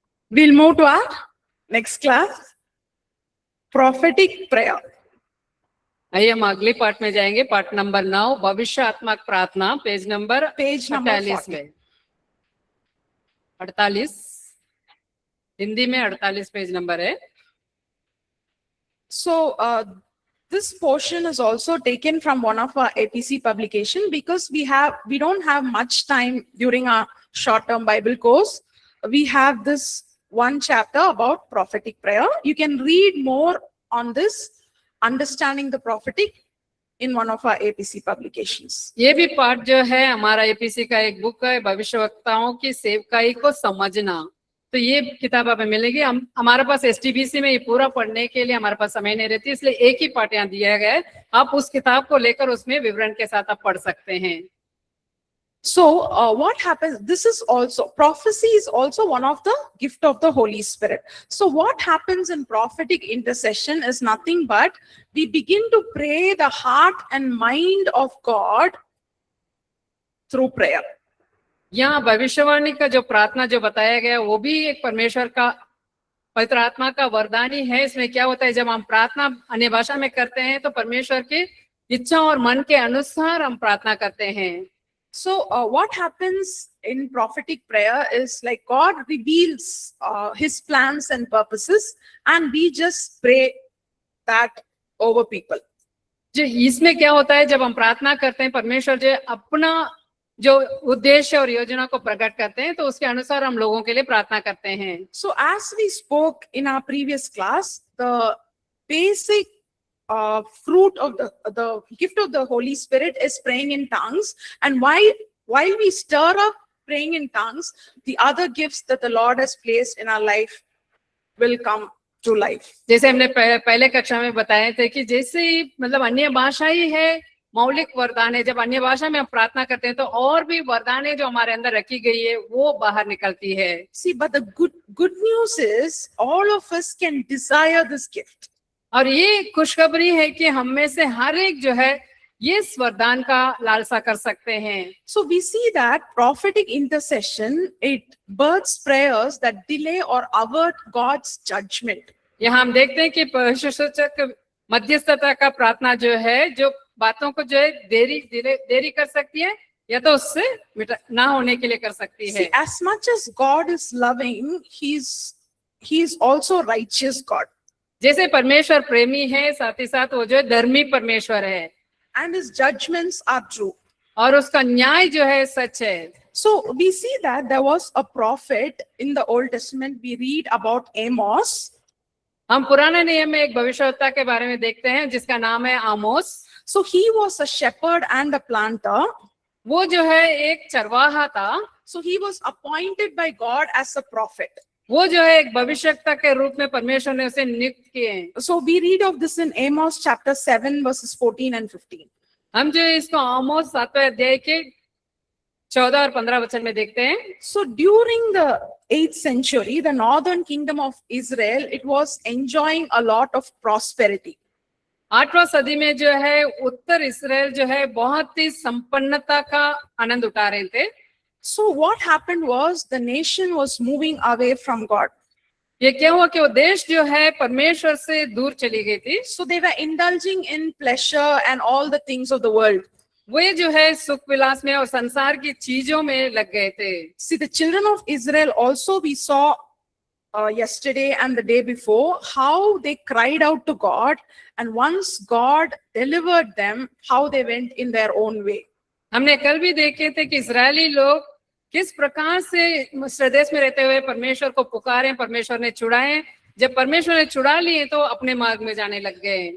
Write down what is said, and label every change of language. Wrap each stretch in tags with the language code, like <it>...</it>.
<en>We'll move to our next class. Prophetic prayer.</en> <hi>आइए हम अगले पार्ट में जाएंगे, पार्ट नंबर 9, भविष्य आत्मक प्रार्थना, पेज नंबर</hi> <en>Page number 48 40.</en> <hi>में 48, हिंदी में 48 पेज नंबर है।</hi> <en>So this portion is also taken from one of our APC publication because we don't have much time during our short-term Bible course. We have this one chapter about prophetic prayer. You can read more on this, understanding the prophetic, in one of our APC publications.</en> <hi>ये भी part जो है हमारा APC का एक book है, भविष्यवक्ताओं की सेवकाई को समझना। तो ये किताब हमें मिलेगी। हमारे पास एसटीबीसी में ये पूरा पढ़ने के लिए हमारे पास समय नहीं रहती, इसलिए एक ही पार्ट यहाँ दिया गया है। आप उस किताब को लेकर उसमें विवरण के साथ आप पढ़ सकते हैं।</hi> <en>So what happens, this is also, prophecy is also one of the gift of the Holy Spirit. So what happens in prophetic intercession is nothing but we begin to pray the heart and mind of God through prayer.</en> <hi>यहाँ भविष्यवाणी का जो प्रार्थना जो बताया गया वो भी एक परमेश्वर का, पवित्र आत्मा का वरदान ही है। इसमें क्या होता है, जब हम प्रार्थना अन्य भाषा में करते हैं तो परमेश्वर की इच्छा और मन के अनुसार हम प्रार्थना करते हैं।</hi> <en>So what happens in prophetic prayer is like God reveals his plans and purposes and we just pray that over people.</en> <hi>जो इसमें क्या होता है, जब हम प्रार्थना करते हैं परमेश्वर जो अपना जो उद्देश्य और योजना को प्रकट करते हैं तो उसके अनुसार हम लोगों के लिए प्रार्थना करते हैं।</hi> <en>So as we spoke in our previous class, the basic fruit of the gift of the Holy Spirit is praying in tongues, and while we stir up praying in tongues, the other gifts that the Lord has placed in our life will come to life.</en> <hi>जैसे हमने पहले कक्षा में बताए थे कि जैसे ही मतलब अन्य भाषा ही है मौलिक वरदान है, जब अन्य भाषा में हम प्रार्थना करते हैं तो और भी वरदान है जो हमारे अंदर रखी गई है वो बाहर निकलती है।</hi> <en>See, but the good news is all of us can desire this gift.</en> <hi>और ये खुशखबरी है कि हम में से हर एक जो है ये इस वरदान का लालसा कर सकते हैं।</hi> <en>So we see that prophetic intercession, it births prayers that delay or avert God's judgment.</en> <hi>यहाँ हम देखते हैं कि परमेश्वर मध्यस्थता का प्रार्थना जो है जो बातों को जो है देरी कर सकती है या तो उससे ना होने के लिए कर सकती है।</hi> <en>See, as much as God is loving, he's also righteous God.</en> <hi>जैसे परमेश्वर प्रेमी है साथ ही साथ वो जो है धर्मी परमेश्वर है</hi> <en>And his judgments are true.</en> <hi>और उसका न्याय जो है सच है।</hi> <en>So we see that there was a prophet in the Old Testament. We read about Amos.</en> <hi>हम पुराने नियम में एक भविष्यवक्ता के बारे में देखते हैं जिसका नाम है आमोस।</hi> <en>So he was a shepherd and a planter.</en> <hi>वो जो है एक चरवाहा था।</hi> <en>So he was appointed by God as a prophet.</en> <hi>वो जो है एक भविष्यवक्ता के रूप में परमेश्वर ने उसे नियुक्त किए हैं।</hi> <en>So we read of this in Amos chapter 7 verses 14 and 15.</en> <hi>हम जो इसको आमोस 7वें अध्याय के 14 और 15 वचन में देखते हैं।</hi> <en>So during the 8th century, the northern kingdom of Israel, it was enjoying a lot of prosperity.</en> <hi>8वीं सदी में जो है उत्तर इस्राएल जो है बहुत ही संपन्नता का आनंद उठा रहे थे।</hi> <en>So what happened was the nation was moving away from God.</en> <hi>ये क्या हुआ कि वो देश जो है परमेश्वर से दूर चली गई थी।</hi> <en>So they were indulging in pleasure and all the things of the world.</en> <hi>वे जो है सुख विलास में और संसार की चीजों में लग गए थे।</hi> <en>See, the children of Israel also we saw yesterday and the day before how they cried out to God, and once God delivered them, how they went in their own way.</en> <hi>हमने कल भी देखे थे कि इस्राएली लोग किस प्रकार से मिस्र देश में रहते हुए परमेश्वर को पुकारे, परमेश्वर ने छुड़ाए। जब परमेश्वर ने छुड़ा लिए तो अपने मार्ग में जाने लग गए।</hi>